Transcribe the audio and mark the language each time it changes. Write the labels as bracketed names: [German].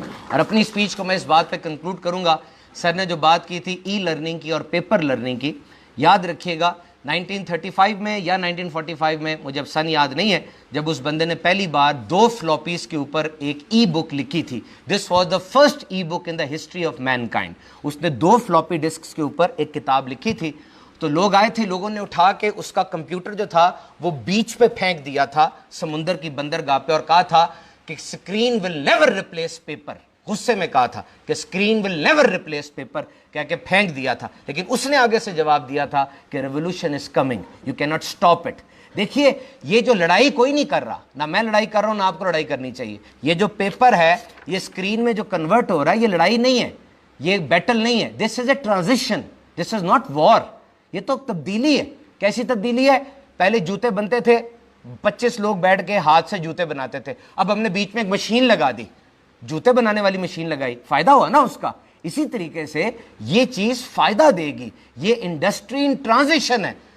[Urdu] اور اپنی اسپیچ کو میں اس بات پہ کنکلوڈ کروں گا. سر نے جو بات کی تھی ای لرننگ کی اور پیپر لرننگ کی, یاد رکھیے گا 1935 میں یا 1945 میں, مجھے اب سن یاد نہیں ہے, جب اس بندے نے پہلی بار 2 فلوپیز کے اوپر ایک ای بک لکھی تھی. [English] This was the first ebook in the history of mankind. [Urdu] اس نے 2 فلوپی ڈسکس کے اوپر ایک کتاب لکھی تھی. تو لوگ آئے تھے, لوگوں نے اٹھا کے اس کا کمپیوٹر جو تھا وہ بیچ پہ پھینک دیا تھا سمندر کی بندرگاہ پہ, اور کہا تھا کہ [English] Screen will never replace paper. [Urdu] غصے میں کہا تھا کہ [English] screen will never replace paper, [Urdu] کہہ کے پھینک دیا تھا. لیکن اس نے آگے سے جواب دیا تھا کہ [English] Revolution is coming, you can not stop it. [Urdu] دیکھیے یہ جو لڑائی کوئی نہیں کر رہا, نہ میں لڑائی کر رہا ہوں نہ آپ کو لڑائی کرنی چاہیے. یہ جو پیپر ہے یہ اسکرین میں جو کنورٹ ہو رہا ہے, یہ لڑائی نہیں ہے, یہ بیٹل نہیں ہے. [English] This is a transition, this is not war. [Urdu] یہ تو تبدیلی ہے. کیسی تبدیلی ہے؟ پہلے جوتے بنتے تھے, 25 لوگ بیٹھ کے ہاتھ سے جوتے بناتے تھے. اب ہم نے بیچ میں ایک مشین لگا دی, جوتے بنانے والی مشین لگائی, فائدہ ہوا نا اس کا. اسی طریقے سے یہ چیز فائدہ دے گی. یہ [English] industry in transition [Urdu] ہے.